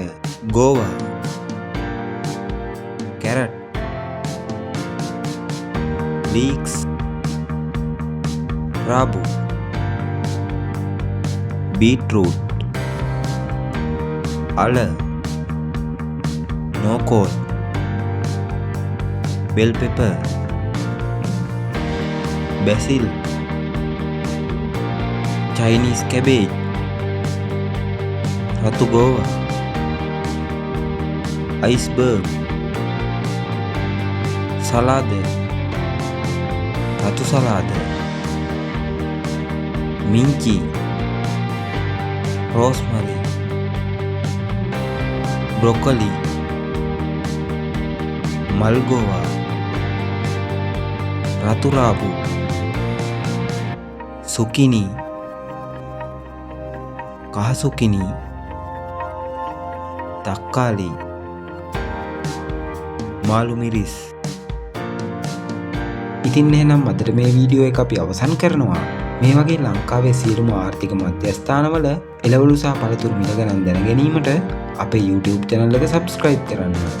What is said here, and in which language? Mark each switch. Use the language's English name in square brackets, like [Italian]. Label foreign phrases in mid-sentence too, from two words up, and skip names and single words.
[Sinhala] ගෝවා, කැරට්, ලීක්ස්, රාබු, බීට්රූට්, අල, නෝකෝල්, [English] bell pepper, basil, Chinese cabbage, [Sinhala] රතු ගෝවා, [English] iceberg, salad, [Sinhala] රතු සැලඩ්, minci, [English] rosemary, broccoli, [Sinhala] මල්ගෝවා, රතු රාබු, zucchini, kaha zucchini, takkali, මාළු මිරිස්. ඉතින් එහෙනම් අදට මේ වීඩියෝ එක අපි අවසන් කරනවා. මේ වගේ ලංකාවේ සියලුම ආර්ථික මධ්‍යස්ථානවල එළවලු සහ පළතුරු මිල ගණන් දැන ගැනීමට අපේ YouTube channel එක subscribe කරන්න.